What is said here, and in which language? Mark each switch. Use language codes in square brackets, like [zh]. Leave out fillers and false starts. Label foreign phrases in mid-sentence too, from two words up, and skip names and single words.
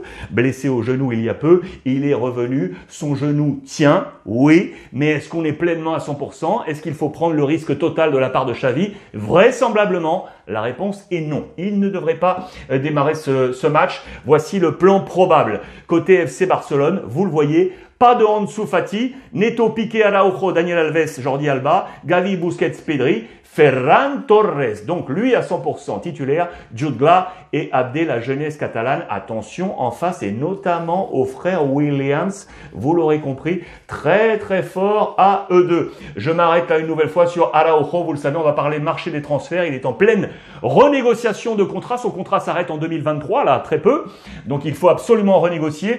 [fr] Blessé au genou il y a peu, il est revenu. Son genou tient, oui, mais est-ce qu'on est pleinement à 100%? 100%. Est-ce qu'il faut prendre le risque total de la part de Xavi? Vraisemblablement, la réponse est non. Il ne devrait pas démarrer ce match. Voici le plan probable. Côté FC Barcelone, vous le voyez, pas de Ansu Fati, Neto, Piqué, Araujo, Daniel Alves, Jordi Alba, Gavi, Busquets, Pedri, Ferran Torres, donc lui à 100% titulaire, Jude Gla et Abdé, la jeunesse catalane. Attention en face et notamment aux frères Williams, vous l'aurez compris, très très fort à eux deux. Je m'arrête là une nouvelle fois sur Araujo, vous le savez, on va parler marché des transferts, il est en pleine renégociation de contrat, son contrat s'arrête en 2023, là très peu, donc il faut absolument renégocier.